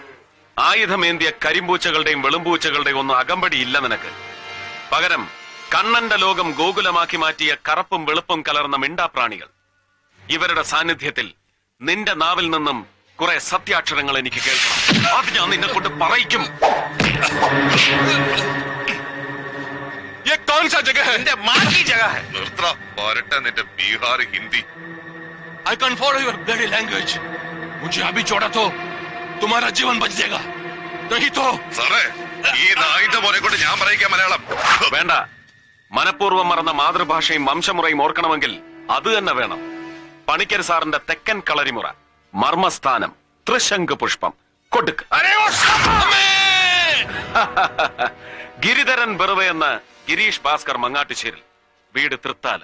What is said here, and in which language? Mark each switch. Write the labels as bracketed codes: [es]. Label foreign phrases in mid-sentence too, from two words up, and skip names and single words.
[ml] ആയുധമേന്തിയ കരിമ്പൂച്ചകളുടെയും വെളുമ്പൂച്ചകളുടെയും ഒന്നും അകമ്പടി ഇല്ല നിനക്ക്. പകരം കണ്ണന്റെ ലോകം ഗോകുലമാക്കി മാറ്റിയ കറുപ്പും വെളുപ്പും കലർന്ന മിണ്ടാപ്രാണികൾ. ഇവരുടെ സാന്നിധ്യത്തിൽ നിന്റെ നാവിൽ നിന്നും കുറെ സത്യാക്ഷരങ്ങൾ എനിക്ക് കേൾക്കണം. അത് ഞാൻ നിന്നെ കൊണ്ട് പറയിക്കും. [hi] ये कौन सा जगह है? [ml] നിന്റെ മാറ്റി [hi] जगह है. [ml] നിർത്ത പോരട്ടെ നിന്റെ ബീഹാർ ഹിന്ദി. [en] I can't follow your bloody language. [hi] मुझे अभी छोड़ा तो तुम्हारा जीवन बच जाएगा. नहीं तो [ml] സാറേ, ഈ നായിന്റെ മോനെ കൊണ്ട് ഞാൻ പറയിക്കാം മലയാളം. വേണ്ട, മനഃപൂർവ്വം മറന്ന മാതൃഭാഷയും വംശമുറയും ഓർക്കണമെങ്കിൽ അത് തന്നെ വേണം. പണിക്കർ സാറിന്റെ തെക്കൻ കളരിമുറ, മർമ്മസ്ഥാനം, ത്രിശങ്ക് പുഷ്പം കൊടുക്ക്. ഗിരിധരൻ ബെറുവ എന്ന ഗിരീഷ് ഭാസ്കർ മങ്ങാട്ടുശ്ശേരിൽ, വീട് തൃത്താല.